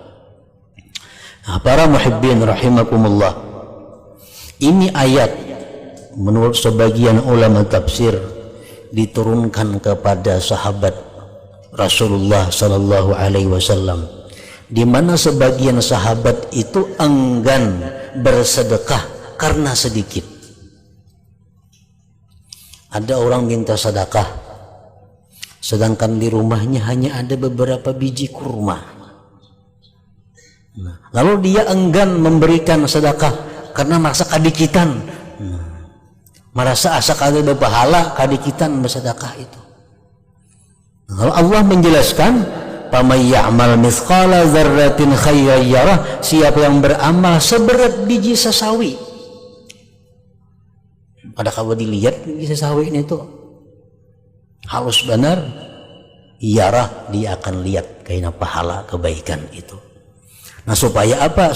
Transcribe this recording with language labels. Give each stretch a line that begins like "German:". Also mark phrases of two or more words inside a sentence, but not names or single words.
Indonesian: Para
Arabic: محبين رحمكم الله,
Indonesian: ini ayat menurut sebagian ulama tafsir diturunkan kepada sahabat Rasulullah
Arabic: صلى الله عليه وسلم,
Indonesian: di mana sebagian sahabat itu enggan bersedekah karena sedikit. Ada orang minta sedekah, sedangkan di rumahnya hanya ada beberapa biji kurma. Lalu dia enggan memberikan sedekah karena merasa kadikitan, merasa asa kada berpahala, kadikitan bersedekah itu. Lalu Allah menjelaskan,
Arabic: "فمن يعمل مثقال ذرة خيرا يره,"
Indonesian: siapa yang beramal seberat biji sesawi. Pada kalau dilihat biji sesawi ini tuh halus benar, yarah, dia akan lihat kayaknya pahala kebaikan itu. Nah, supaya apa?